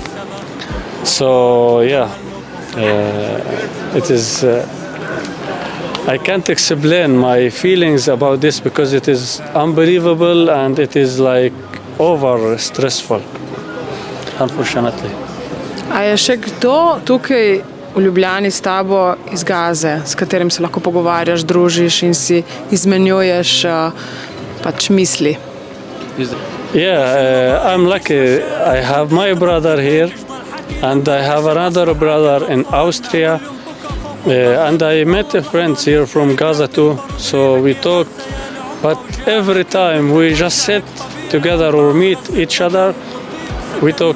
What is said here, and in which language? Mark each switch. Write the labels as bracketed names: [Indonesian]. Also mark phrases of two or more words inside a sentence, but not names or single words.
[English] So yeah, it is. I can't explain my feelings about this because it is unbelievable and it is like over stressful, unfortunately. [Slovenian] A je še kdo tukaj v Ljubljani s tabo iz Gaze, s katerim se lahko pogovarjaš, družiš in si izmenjuješ pač misli? [English] Yeah, I'm lucky. I have my brother here and I have another brother in Austria. And I met a friend here from Gaza too, so we talked. But every time we just sit together or meet each other, we talk.